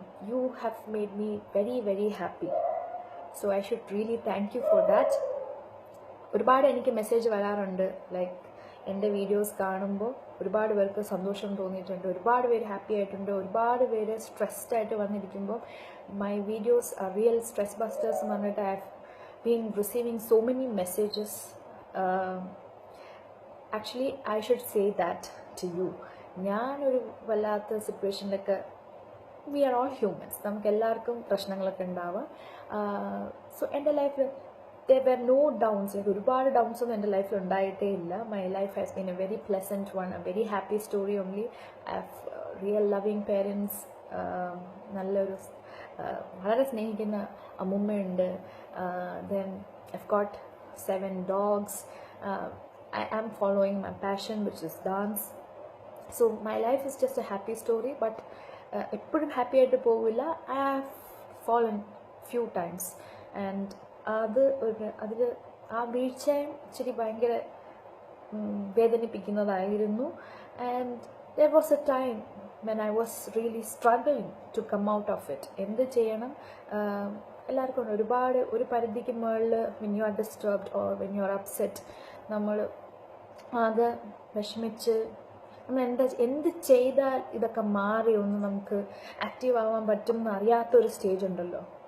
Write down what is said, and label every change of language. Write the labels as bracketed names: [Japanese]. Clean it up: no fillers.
[English] You have made me very, very happy. So I should really thank you for that. [Malayalam] ഒരുപാട് എനിക്ക് message വരാറുണ്ട്. എൻ്റെ videos കാണുമ്പോൾ ഒരുപാട് പേർക്ക് സന്തോഷം തോന്നിയിട്ടുണ്ട്, ഒരുപാട് പേര് ഹാപ്പി ആയിട്ടുണ്ട്, ഒരുപാട് പേര് സ്ട്രെസ്ഡ് ആയിട്ട് വന്നിരിക്കുമ്പോൾ [English] my videos are real stress busters [Malayalam] എന്ന് പറഞ്ഞിട്ട് [English] I have been receiving so many messages. Actually I should say that to you. [Malayalam] ഞാനൊരു വല്ലാത്ത സിറ്റുവേഷനിലൊക്കെ, [English] we are all humans, [Malayalam] നമുക്ക് എല്ലാവർക്കും പ്രശ്നങ്ങളൊക്കെ ഉണ്ടാവാം. [English] so [Malayalam] എൻ്റെ ലൈഫിൽ [English] there were no downs. [Malayalam] ഒരുപാട് ഡൗൺസ് ഒന്നും എൻ്റെ ലൈഫിൽ ഉണ്ടായിട്ടേ ഇല്ല. [English] My life has been a very pleasant one, a very happy story only. I have real loving parents, [Malayalam] നല്ലൊരു വളരെ സ്നേഹിക്കുന്ന അമ്മുമ്മയുണ്ട്. [English] Then I have got 7 dogs. I am following my passion, which is dance. So my life is just a happy story, but [Malayalam] എപ്പോഴും happy ആയിട്ട് പോവില്ല. [English] I have fallen few times, and [Malayalam] അതിൽ ആ വീഴ്ചയും ഇച്ചിരി ഭയങ്കര വേദനിപ്പിക്കുന്നതായിരുന്നു. And [English] there was a time when I was really struggling to come out of it. [Malayalam] എന്ത് ചെയ്യണം? എല്ലാവർക്കും ഒരുപാട് ഒരു പരിധിക്ക് മുകളിൽ [English] when you are disturbed or when you are upset, [Malayalam] നമ്മൾ ആകെ വിഷമിച്ച് നമ്മൾ എന്ത് ചെയ്താൽ ഇതൊക്കെ മാറി ഒന്ന് നമുക്ക് ആക്റ്റീവ് ആവാൻ പറ്റും എന്ന് അറിയാത്തൊരു സ്റ്റേജ് ഉണ്ടല്ലോ.